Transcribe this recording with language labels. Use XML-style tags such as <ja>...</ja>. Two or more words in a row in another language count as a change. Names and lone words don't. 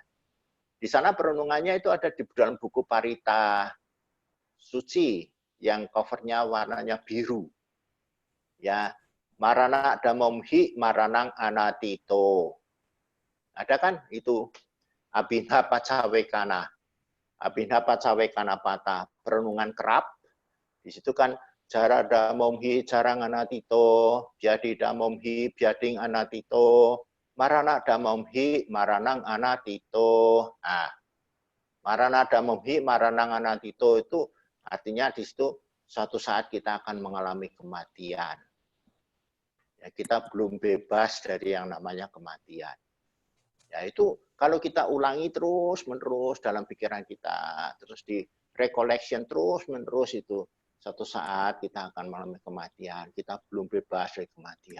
<id>Di sana perenungannya itu ada di dalam buku Parita Suci yang covernya warnanya biru. Ya,</id> <pi>Marana Damomhi Maranang Anatito.</pi> <id>Ada kan itu</id> <pi>Abhinha Pacawekana. Abhinha Pacawekana Pata,</pi> <id>perenungan kerap. Di situ kan</id> <pi>Jarada momhi jarang anatito, biadida momhi biading anatito, maranada momhi maranang anatito.</pi> <id>Nah,</id> <pi>maranada momhi maranang anatito</pi> <id>itu artinya di situ suatu saat kita akan mengalami kematian. Ya, kita belum bebas dari yang namanya kematian. Ya itu kalau kita ulangi terus-menerus dalam pikiran kita, terus di recollection terus-menerus itu, suatu saat kita akan mengalami kematian, kita belum bebas dari kematian.</id>